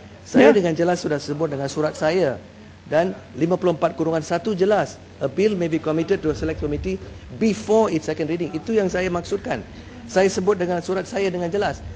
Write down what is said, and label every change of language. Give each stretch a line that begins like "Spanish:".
Malay: Saya dengan jelas sudah sebut dengan surat saya. Dan 54(1) jelas.
English: A bill may be committed to a select committee before its second reading.
Malay: Itu yang saya maksudkan. Saya sebut dengan surat saya dengan jelas.